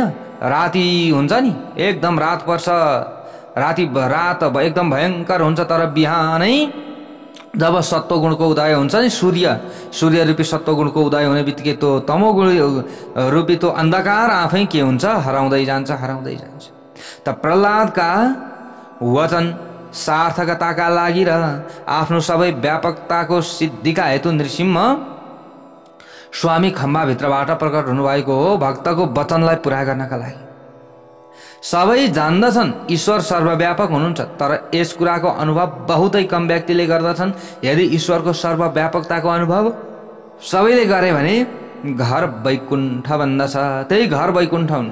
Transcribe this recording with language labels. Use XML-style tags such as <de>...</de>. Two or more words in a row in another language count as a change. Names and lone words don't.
<ne>राति हुन्छ नि, एकदम रात पर्छ, रात एकदम भयङ्कर हुन्छ, तर बिहानै जब सत्वगुणको उदय हुन्छ नि, सूर्य रूपी सत्वगुणको उदय हुने बित्तिकै त्यो तमोगुण रूपी त्यो अन्धकार आफै के हुन्छ, हराउँदै जान्छ। त प्रहलादका वचन सार्थकताका लागि र आफ्नो सबै व्यापकताको सिद्धिका हेतु नृसिंह स्वामी खम्बाभित्रबाट प्रकट हुनुभएको हो, भक्तको वचनलाई पुरा गर्नका लागि। सबै जान्दछन् ईश्वर सर्वव्यापक हुनुहुन्छ, तर यस कुराको अनुभव बहुतै कम व्यक्तिले गर्दछन्। यदि ईश्वरको सर्वव्यापकताको अनुभव सबैले गरे भने घर वैकुण्ठ बन्दछ, त्यही घर वैकुण्ठ हुन्छ।</ne>